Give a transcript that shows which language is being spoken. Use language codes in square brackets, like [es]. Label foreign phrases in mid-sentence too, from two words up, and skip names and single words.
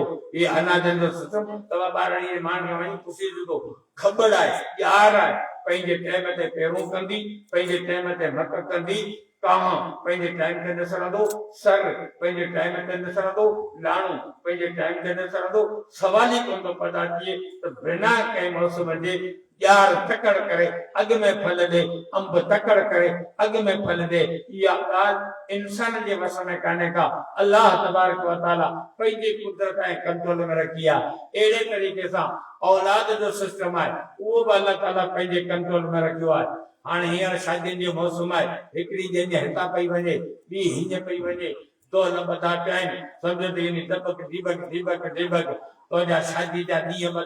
[sd] ये अनाजनि जो सिस्टम तव्हां ॿारनि जे माण्हू वञी पुछी ॾिसो, ख़बर आहे, ॼार आहे, पंहिंजे टाइम ते पेरूं कंदी, पंहिंजे टाइम ते मक कंदी, कांव पंहिंजे टाइम ते निसरंदो, सर पंहिंजे टाइम ते निसरंदो, लाणो पंहिंजे टाइम ते निसरंदो। सवाल ई कोन थो पैदा थिए त बिना कंहिं मौसम जे ॼार तकड़ करे अॻ में फल ॾे, अंब तकड़ करे अॻ में फल ॾे। इहा ॻाल्हि इंसान जे वस में कान्हे का। [ar] الله تبارك وتعالى [sd] पंहिंजी कुदरत ऐं कंट्रोल में रखी आहे। अहिड़े तरीक़े सां औलाद जो सिस्टम आहे, उहो बि अल्लाह ताला पंहिंजे कंट्रोल में रखियो आहे। हाणे हींअर शादियुनि जो मौसम आहे, हिकिड़ी जंहिंजे हितां पई वञे, ॿी हीअं पई वञे, तो ॿधा पिया आहिनि, सम्झ त यानी दबक दीबक दीबक दीबक तो जा शादी जा ॾींहं ॿधा।